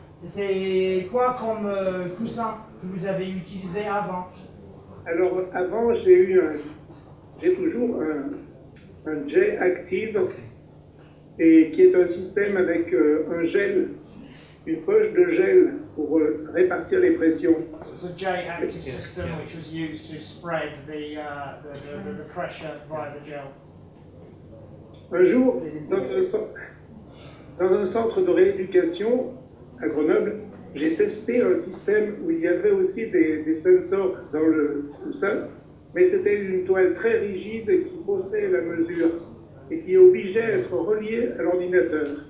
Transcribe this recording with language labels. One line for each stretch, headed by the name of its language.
French: C'était quoi comme coussin que vous avez utilisé avant? Alors avant, j'ai toujours un jet active et qui est un système avec un gel, une poche de gel pour répartir les pressions.
English: It's a J active system which was used to spread the pressure via the gel.
French: Un jour, dans un centre de rééducation à Grenoble, j'ai testé un système où il y avait aussi des sensors dans le coussin, mais c'était une toile très rigide qui faussait la mesure et qui obligeait à être reliée à l'ordinateur.